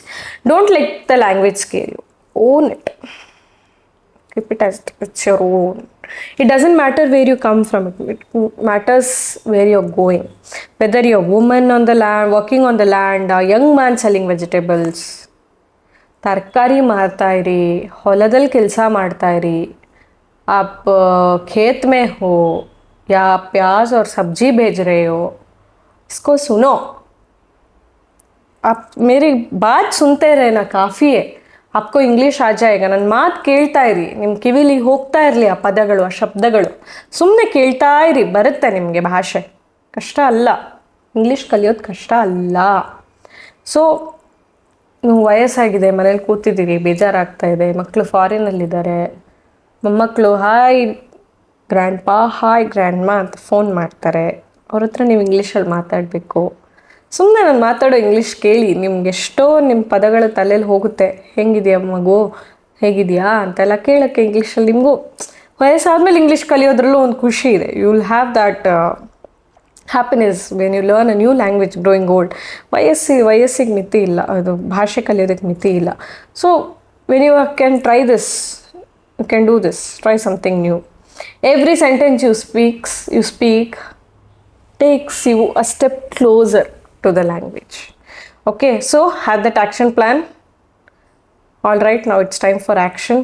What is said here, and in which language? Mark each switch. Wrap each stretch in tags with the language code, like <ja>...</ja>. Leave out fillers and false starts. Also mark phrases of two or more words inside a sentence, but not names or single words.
<en>Don't let the language scare you. Own it. Keep it as it's your own. It doesn't matter where you come from. It matters where you're going. Whether you're a woman on the land, working on the land, a young man selling vegetables,</en> <kn>ತರಕಾರಿ ಮಾರ್ತಾ ಇರಿ, ಹೊಲದಲ್ಲಿ ಕೆಲಸ ಮಾಡ್ತಾ ಇರಿ,</kn> <hi>आप खेत में हो या प्याज और सब्जी भेज रहे हो, इसको सुनो. आप मेरी बात सुनते रहना काफ़ी है. आपको इंग्लिश आ जायेगा.</hi> <kn>ನನ್ನ ಮಾತು ಕೇಳ್ತಾ ಇರಿ. ನಿಮ್ಮ ಕಿವಿಲಿ ಹೋಗ್ತಾ ಇರಲಿ ಆ ಪದಗಳು, ಆ ಶಬ್ದಗಳು. ಸುಮ್ಮನೆ ಕೇಳ್ತಾ ಇರಿ, ಬರುತ್ತೆ ನಿಮಗೆ ಭಾಷೆ. ಕಷ್ಟ ಅಲ್ಲ. ಇಂಗ್ಲೀಷ್ ಕಲಿಯೋದು ಕಷ್ಟ ಅಲ್ಲ. ಸೊ ನೀವು ವಯಸ್ಸಾಗಿದೆ, ಮನೇಲಿ ಕೂತಿದ್ದೀರಿ, ಬೇಜಾರಾಗ್ತಾ ಇದೆ, ಮಕ್ಕಳು ಫಾರಿನಲ್ಲಿದ್ದಾರೆ, ಮೊಮ್ಮಕ್ಕಳು</kn> <en>hi grand pa, hi grand ma</en> <kn>ಅಂತ ಫೋನ್ ಮಾಡ್ತಾರೆ. ಅವ್ರ ಹತ್ರ ನೀವು ಇಂಗ್ಲೀಷಲ್ಲಿ ಮಾತಾಡಬೇಕು. ಸುಮ್ಮನೆ ನಾನು ಮಾತಾಡೋ ಇಂಗ್ಲೀಷ್ ಕೇಳಿ, ನಿಮ್ಗೆ ಎಷ್ಟೋ ನಿಮ್ಮ ಪದಗಳ ತಲೆಯಲ್ಲಿ ಹೋಗುತ್ತೆ. ಹೆಂಗಿದೆಯಾ ಮಗು, ಹೇಗಿದೆಯಾ ಅಂತೆಲ್ಲ ಕೇಳೋಕ್ಕೆ ಇಂಗ್ಲೀಷಲ್ಲಿ. ನಿಮಗೂ ವಯಸ್ಸಾದ್ಮೇಲೆ ಇಂಗ್ಲೀಷ್ ಕಲಿಯೋದ್ರಲ್ಲೂ ಒಂದು ಖುಷಿ ಇದೆ.</kn> <en>you will have that happiness when you learn a new language growing old.</en> <kn>ವಯಸ್ಸಿಗೆ ಮಿತಿ ಇಲ್ಲ, ಅದು ಭಾಷೆ ಕಲಿಯೋದಕ್ಕೆ ಮಿತಿ ಇಲ್ಲ.</kn> <en>so when you can try this, you can do this, try something new. every sentence you speak takes you a step closer to the language. Okay, so have that action plan. All right, now it's time for action.</en>